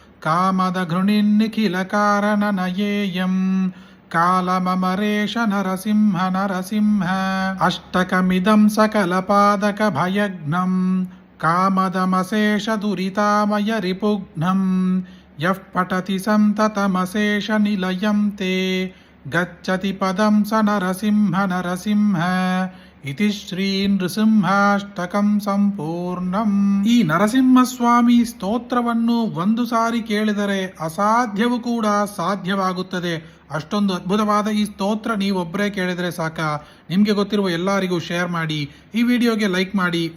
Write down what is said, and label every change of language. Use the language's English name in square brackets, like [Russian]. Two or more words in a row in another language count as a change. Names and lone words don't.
[Sanskrit] कामदघृणिन्निखिलकारणनयेयं कालममरेश नरसिंह नरसिंह अष्टकमिदं सकलपादकभयघ्नं कामदमशेषदुरितामय रिपुघ्नं यः पठति सन्ततमशेषनिलयं ते गच्छति पदं स नरसिंह नरसिंह इति ಶ್ರೀ ನೃಸಿಂಹಾಷ್ಟಕಂ ಸಂಪೂರ್ಣಂ. [Kannada] ಈ ನರಸಿಂಹಸ್ವಾಮಿ ಸ್ತೋತ್ರವನ್ನು ಒಂದು ಸಾರಿ ಕೇಳಿದರೆ ಅಸಾಧ್ಯವೂ ಕೂಡ ಸಾಧ್ಯವಾಗುತ್ತದೆ. ಅಷ್ಟೊಂದು ಅದ್ಭುತವಾದ ಈ ಸ್ತೋತ್ರ ನೀವೊಬ್ಬರೇ ಕೇಳಿದರೆ ಸಾಕ. ನಿಮಗೆ ಗೊತ್ತಿರುವ ಎಲ್ಲರಿಗೂ ಶೇರ್ ಮಾಡಿ, ಈ ವಿಡಿಯೋಗೆ ಲೈಕ್ ಮಾಡಿ.